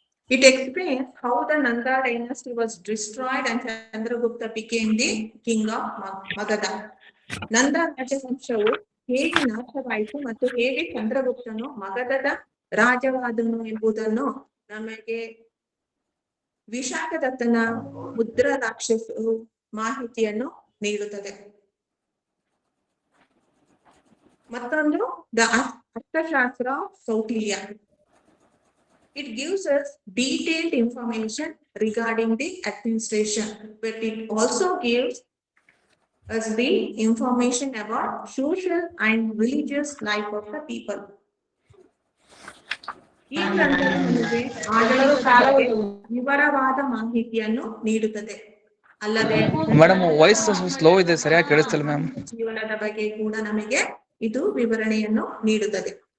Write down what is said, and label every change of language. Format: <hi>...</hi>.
<en>It explains how the Nanda dynasty was destroyed and Chandragupta became the king of Magadha.</en> <kn>ನಂದ ರಾಜವಂಶವು ಹೇಗೆ ನಾಶವಾಯಿತು ಮತ್ತು ಹೇಗೆ ಚಂದ್ರಗುಪ್ತನು ಮಗಧದ ರಾಜವಾದನು ಎಂಬುದನ್ನು ನಮಗೆ ವಿಶಾಖದತ್ತನ ಮುದ್ರ ರಾಕ್ಷಸ ಮಾಹಿತಿಯನ್ನು ನೀಡುತ್ತದೆ. ಮತ್ತೊಂದು ದ ಅರ್ಥಶಾಸ್ತ್ರ Kautilya.</kn> <en>It gives us detailed information regarding the administration, but it also gives us the information about social and religious life of the people.</en> <kn>ಈ ಗ್ರಂಥವು ನಮಗೆ ಆಡಳಿತದ ಬಗ್ಗೆ ವಿವರವಾದ ಮಾಹಿತಿಯನ್ನು ನೀಡುತ್ತದೆ. ಅಲ್ಲದೆ ಮೇಡಮ್ ವಾಯ್ಸ್ ಸ್ಲೋ ಇದೆ, ಸರಿಯಾಗಿ ಕೇಳಿಸ್ತಿಲ್ಲ ಮ್ಯಾಮ್. ಜೀವನದ ಬಗ್ಗೆ ಕೂಡ ನಮಗೆ ಇದು ವಿವರಣೆಯನ್ನು ನೀಡುತ್ತದೆ.</kn>